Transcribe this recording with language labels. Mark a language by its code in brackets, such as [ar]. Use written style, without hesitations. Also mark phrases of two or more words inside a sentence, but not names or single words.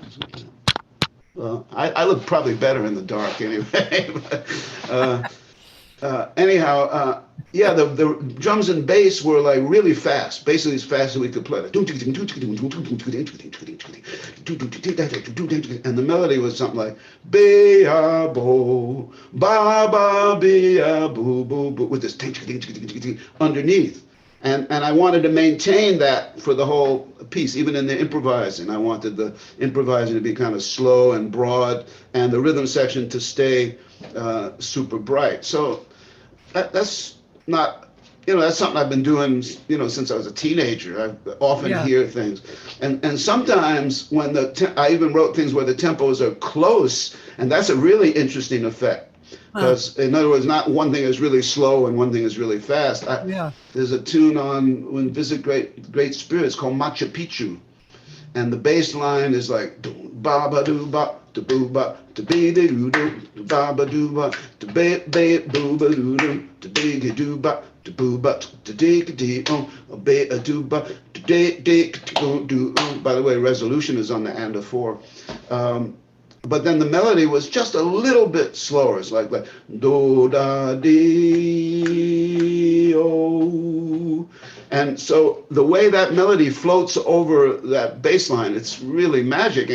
[en] Well, I look probably better in the dark anyway. Anyhow, yeah, the drums and bass were like really fast, basically as fast as we could play. And the melody was something like be-a bo ba ba be-a boo boo boo with this underneath. And I wanted to maintain that for the whole piece, even in the improvising. I wanted the improvising to be kind of slow and broad, and the rhythm section to stay super bright. So that's not, that's something I've been doing, since I was a teenager. I often hear things, and sometimes when I even wrote things where the tempos are close, and that's a really interesting effect. Because, in other words, not one thing is really slow and one thing is really fast. There's a tune on When Visit Great Spirits called Machu Picchu. And the bass line is like, ba ba do ba, da boo ba, da be de doo doo, ba ba do ba, da be be boo ba doo doo, da be do ba, da boo ba, da de de be a do ba, da de de do. By the way, resolution is on the and of 4. But then the melody was just a little bit slower. It's like do da dee oh, and so the way that melody floats over that bass line, it's really magic.